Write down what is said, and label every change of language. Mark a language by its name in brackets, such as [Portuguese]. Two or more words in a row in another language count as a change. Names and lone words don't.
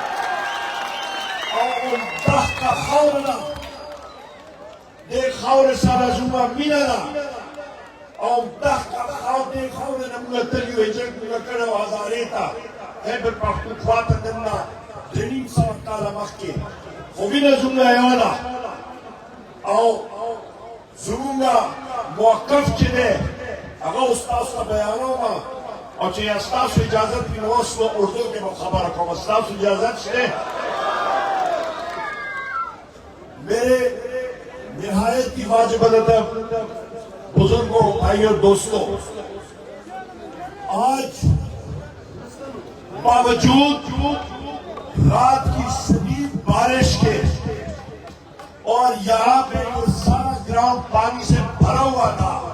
[Pashto] او دغه خاوره ده، دې خاورې سره زموږ مینه ده او دغه دې خاورې نه موږ تل یو هجرت موږ کړی و هزارې ته خیبر پښتونخوا ته نن نه 250 کاله مخکې، خو مینه زموږ یوه ده او زموږ موقف چې دی هغه اوس تاسو ته بیانوم او چې ستاسو اجازت وي نو اوس اردو کې به خبره کوم. ستاسو اجازت شته؟ [Urdu] میرے نہایت کی واجب ادب بزرگوں، بھائیوں، دوستوں، آج باوجود رات کی شدید بارش کے اور یہاں پہ یہ سارا گراؤنڈ پانی سے بھرا ہوا تھا،